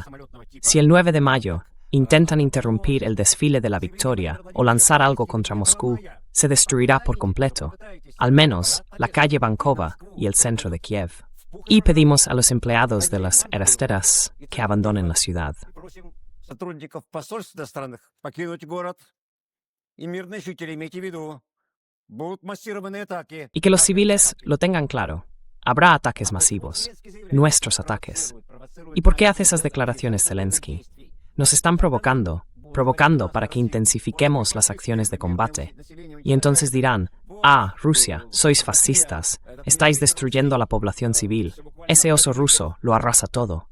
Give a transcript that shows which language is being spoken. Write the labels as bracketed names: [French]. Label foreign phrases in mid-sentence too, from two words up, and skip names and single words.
[Spanish] Si el 9 de mayo intentan interrumpir el desfile de la victoria o lanzar algo contra Moscú, se destruirá por completo, al menos la calle Bankova y el centro de Kiev. Y pedimos a los empleados de las Erasteras que abandonen la ciudad. [Russian] Сотрудников посольств иностранных покинуть город. И мирные жители, имейте в виду, будут массированные атаки. [Spanish] Y que los civiles lo tengan claro. Habrá ataques masivos. Nuestros ataques. ¿Y por qué hace esas declaraciones Zelensky? Nos están provocando para que intensifiquemos las acciones de combate. Y entonces dirán, Rusia, sois fascistas, estáis destruyendo a la población civil, ese oso ruso lo arrasa todo.